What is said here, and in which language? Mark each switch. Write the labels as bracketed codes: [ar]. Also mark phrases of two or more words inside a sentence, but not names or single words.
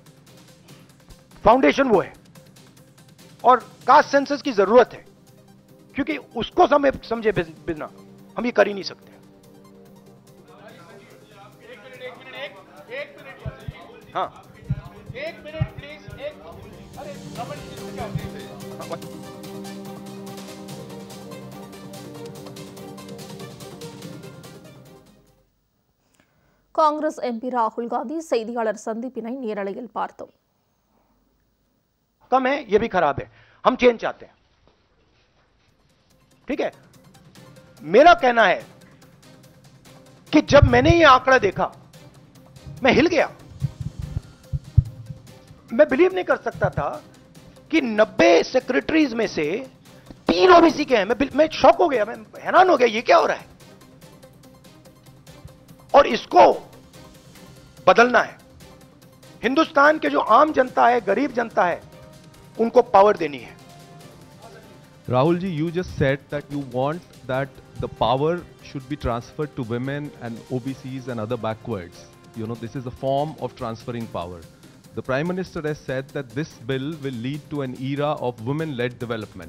[hi] फाउंडेशन वो है, और [en] caste census [hi] की जरूरत है, क्योंकि उसको समझे बिना हम ये कर ही नहीं सकते। हाँ, एक [en] minute please. [ta] காங்கிரஸ் எம்பி ராகுல் காந்தி செய்தியாளர் சந்திப்பினை நேரலையில் பார்த்தோம்। [hi] कम है, ये भी खराब है, हम चेंज चाहते हैं। ठीक है, मेरा कहना है कि जब मैंने ये आंकड़ा देखा मैं हिल गया। मैं बिलीव नहीं कर सकता था कि 90 सेक्रेटरीज में से 3 ओबीसी के हैं। मैं शॉक हो गया, मैं हैरान हो गया, ये क्या हो रहा है? और इसको बदलना है। हिंदुस्तान के जो आम जनता है, गरीब जनता है, उनको पावर देनी है। [en] Rahul ji, you just said that you want that the power should be transferred to women and OBCs and other backwards. You know, this is a form of transferring power. The Prime Minister has said that this bill will lead to an era of women-led development.